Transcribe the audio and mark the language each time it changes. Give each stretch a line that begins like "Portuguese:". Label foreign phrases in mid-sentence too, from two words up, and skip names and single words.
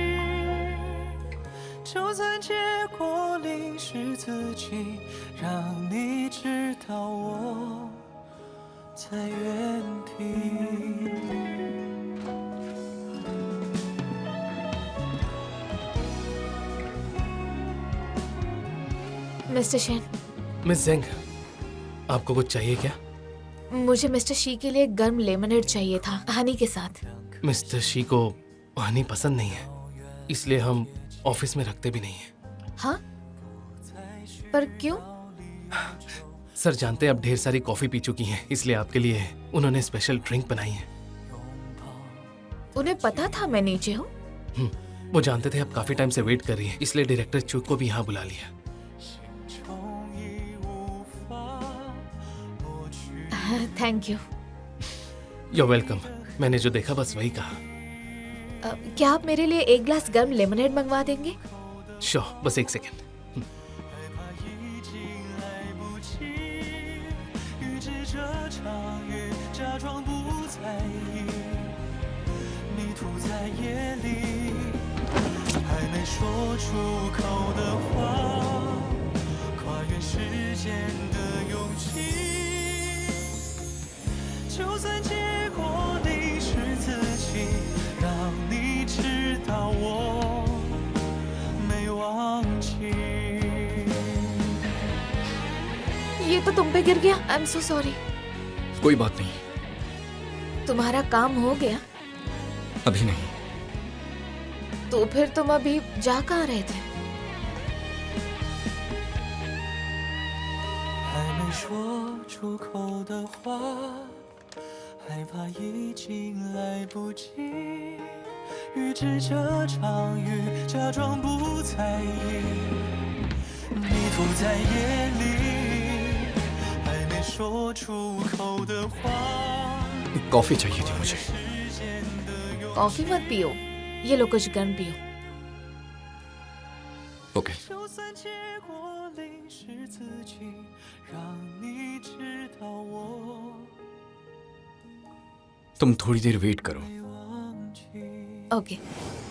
Chinese: 就算结果淋湿自己，让你知道我在原地。
Hindi: मिस्टर शेन, मिस जेंग, आपको कुछ चाहिए क्या? मुझे मिस्टर शी के लिए गर्म लेमनेड चाहिए था, हनी के साथ। मिस्टर शी को हनी पसंद नहीं है, इसलिए हम ऑफिस में रखते भी नहीं है। हाँ? पर क्यों? सर जानते हैं आप ढेर सारी कॉफी पी चुकी हैं, इसलिए आपके लिए उन्होंने स्पेशल ड्रिंक बनाई है। उन्हें पता था मैं नीचे हूँ? वो जानते थे आप काफी टाइम से वेट कर रही हैं, इसलिए डायरेक्टर चुक को भी यहाँ बुला लिया।
English: thank you. You're welcome.
Hindi: मैंने जो देखा बस वही कहा। क्या आप मेरे लिए एक ग्लास गर्म लेमनेड मंगवा देंगे? श्योर, बस एक सेकेंड।
Chinese: 说出口的话，跨越时间的勇弃。就算结果你是自己，让你知道我没忘记。
Hindi: ये तो तुम पे गिर गया।
English: I am so sorry.
Hindi: कोई बात नहीं। तुम्हारा काम हो गया? अभी नहीं। तो फिर तुम अभी जा कहाँ रहे थे?
Chinese: 还没说出口的话，害怕已经来不及。预知这场雨，假装不在意，迷途在夜里，还没说出口的话。
Hindi: कॉफी चाहिए थी मुझे। कॉफी मत पियो, ये लो कुछ गर्म पियो। ओके।
Chinese: 就算结果淋湿自己，让你知道我
Hindi: तुम थोड़ी देर वेट करो।
Chinese: 没忘记。
Hindi: ओके।